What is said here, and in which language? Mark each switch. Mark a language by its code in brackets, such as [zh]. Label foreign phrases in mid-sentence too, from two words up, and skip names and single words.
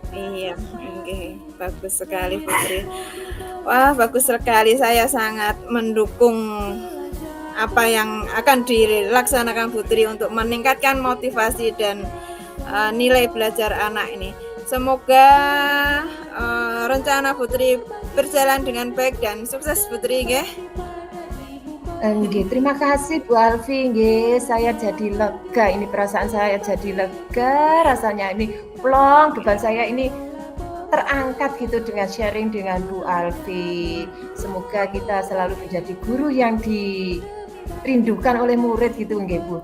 [id] Iya, bagus sekali Putri. Wah, bagus sekali. Saya sangat mendukung apa yang akan dilaksanakan Putri untuk meningkatkan motivasi dan nilai belajar anak ini. Semoga rencana Putri berjalan dengan baik dan sukses Putri nggih. Nggih, terima kasih Bu Alfi nggih. Saya jadi lega, ini perasaan saya jadi lega, rasanya ini plong, beban saya ini terangkat gitu dengan sharing dengan Bu Alfi. Semoga kita selalu menjadi guru yang dirindukan oleh murid gitu nggih Bu.